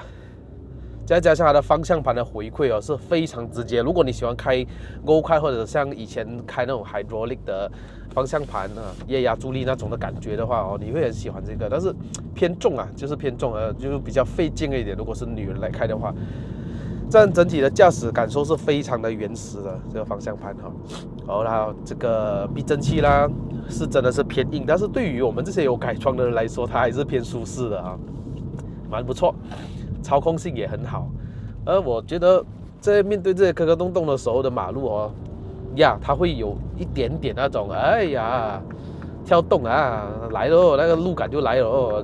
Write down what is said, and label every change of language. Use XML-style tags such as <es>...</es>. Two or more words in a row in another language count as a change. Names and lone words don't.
<zh>再加上它的方向盤的回饋哦是非常直接，如果你喜歡開 Go Kart 或者像以前開那種 hydraulic 的方向盤啊，液壓助力那種的感覺的話哦，你會很喜歡這個。但是偏重啊，就是偏重就是比較費勁一點。如果是女人來開的話，這樣整體的駕駛感受是非常的原始的這個方向盤哈。然後這個避震器啦，是真的是偏硬，但是對於我們這些有改裝的人來說，它還是偏舒適的啊，蠻不錯。操控性也很好，而我覺得在面對這些磕磕洞洞的時候的馬路哦，呀，它會有一點點那種，哎呀，跳動啊，來了，那個路感就來了哦。</zh>